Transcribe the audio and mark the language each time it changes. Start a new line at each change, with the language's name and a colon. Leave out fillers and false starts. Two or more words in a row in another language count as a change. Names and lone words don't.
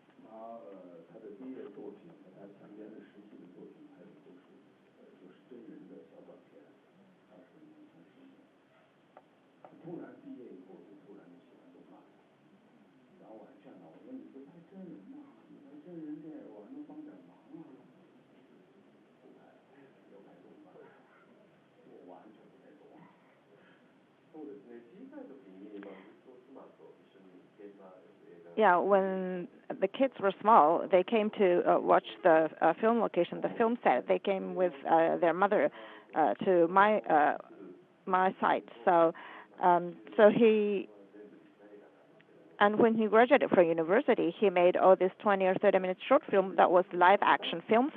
Chinese: 他的毕业作品和他前边的实习的作品拍的都是就是真人的小短片，他是突然毕业以后就突然就喜欢动漫，然后我还劝他，我说你不拍真人吗？你拍真人电影我还能帮点忙啊。不拍，要拍动漫，我完全不太懂。
Japanese: そうですね。小さい時にずっと妻と一緒に映画
English: Yeah, when the kids were small, they came to watch the film location, the film set. They came with their mother to my site. So he, and when he graduated from university, he made all these 20 or 30-minute short film that was live action films.